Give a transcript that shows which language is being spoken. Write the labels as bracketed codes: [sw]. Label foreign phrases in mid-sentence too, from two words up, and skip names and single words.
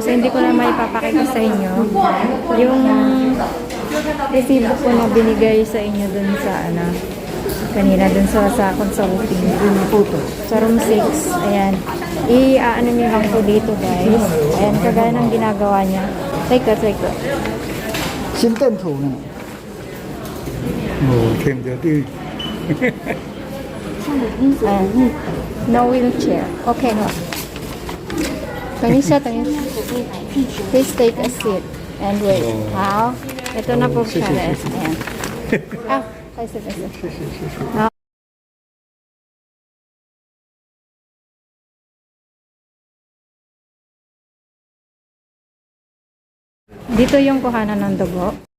[tl] So hindi ko na maipapakita sa inyo. Yung resibo ko na binigay sa inyo dun sa kanina dun sa consulting. Sa room 6. Ayan. I-ano nyo lang po dito guys. Ayan, kagaya ng ginagawa niya. Take ko. [zh] 心电图呢？我听着对。 [en] No wheelchair. Okay, no. Tanisha. Please take a seat and wait. How? [tl] Ito na po siya. Ayan. Kasi. Dito yung kuhanan ng dugo.